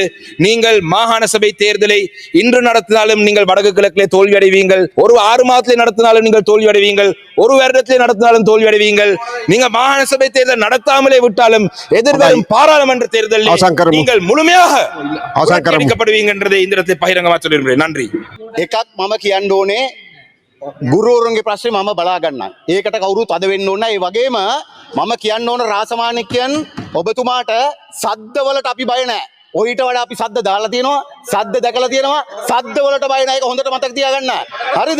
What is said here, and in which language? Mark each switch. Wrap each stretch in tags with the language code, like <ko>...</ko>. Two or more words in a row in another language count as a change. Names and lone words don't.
<ta>நீங்கள் மாகாண சபை தேர்தலை இன்று நடத்தினாலும் நீங்கள் வடக்கு கிழக்கிலே தோல்வி அடைவீங்கள். ஒரு 6 மாதத்திலே நடத்தினாலும் நீங்கள் தோல்வி அடைவீங்கள். 1 வருடத்திலே நடத்தினாலும் தோல்வி அடைவீங்கள். நீங்க மாகாண சபை தேர்தல் நடத்தாமலே விட்டாலும் எதிர்வரும் பாராளுமன்ற தேர்தலில் நீங்கள் முழுமையாக புறக்கணிக்கப்படுவீங்க என்றதை இந்த இடத்தை பகிரங்கமாக சொல்லியிருக்கிறேன். நன்றி.</ta> <si>එකක් මම කියන්න ඕනේ ගුරුවරුන්ගේ ප්‍රශ්නේ මම බලා ගන්නම්. ඒකට කවුරුත් අද වෙන්න ඕන. ඒ වගේම මම කියන්න ඕන රාසමාණික්යන් ඔබතුමාට සද්දවලට අපි බය නැහැ. ඔයිට වඩා අපි සද්ද දාලා තියෙනවා, සද්ද දැකලා තියෙනවා. සද්දවලට බය නැහැ. ඒක හොඳට මතක තියාගන්න. හරිද?</si>